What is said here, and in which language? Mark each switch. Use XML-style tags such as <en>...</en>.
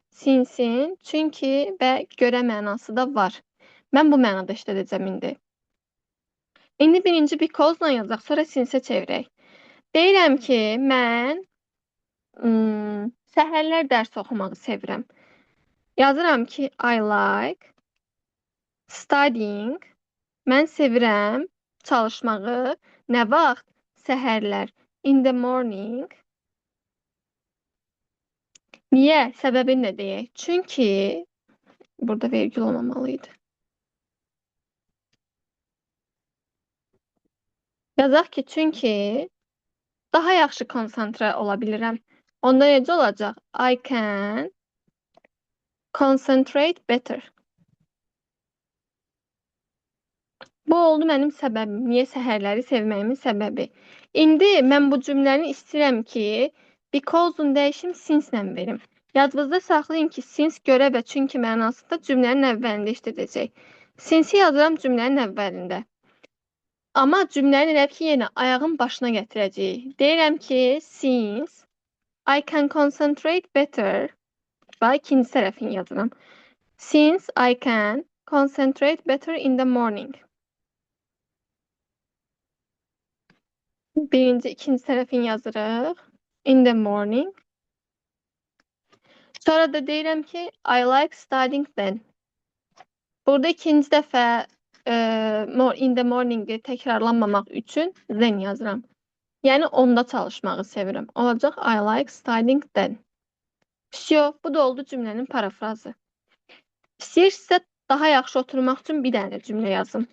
<az>Sinsin çünki və görə mənası da var. Mən bu mənada işlədəcəm indi. İndi birinci because-la yazaq, sonra sinsə çevirək. Deyirəm ki, mən səhərlər dərs oxumağı sevirəm. Yazıram ki,</az> <en>I like studying.</en> <az>Mən sevirəm çalışmağı. Nə vaxt? Səhərlər.</az> <en>In the morning.</en> <az>Niyə? Səbəbini də deyək. Çünki burada vergül olmamalıydı. Yazaq ki, çünki daha yaxşı konsantrə ola bilirəm. Onda necə olacaq?</az> <en>I can concentrate better.</en> <az>Bu oldu mənim səbəbim. Niyə səhərləri sevməyimin səbəbi. İndi mən bu cümləni istəyirəm ki, because-un dəyişim since-lə verim. Yadınızda saxlayın ki, since görə və çünki mənasında cümlənin əvvəlində işlədəcək. Since-i yazıram cümlənin əvvəlində. Amma cümləni elə ki, yenə ayağın başına gətirəcəyik. Deyirəm ki,</az> <en>since I can concentrate better.</en> <az>Bax, ikinci tərəfini yazıram.</az> <en>Since I can concentrate better in the morning.</en> <az>Birinci, ikinci tərəfini yazırıq.</az> <en>In the morning.</en> <az>Sonra da deyirəm ki,</az> <en>I like studying then.</en> <az>Burada ikinci dəfə in the morning-i təkrarlanmamaq üçün then yazıram. Yəni, onda çalışmağı sevirəm. Olacaq,</az> <en>I like studying then.</en> <ru>Всё,</ru> <az>bu da oldu cümlənin parafrazı. İstəyirsinizsə daha yaxşı oturmaq üçün bir dənə cümlə yazın.</az>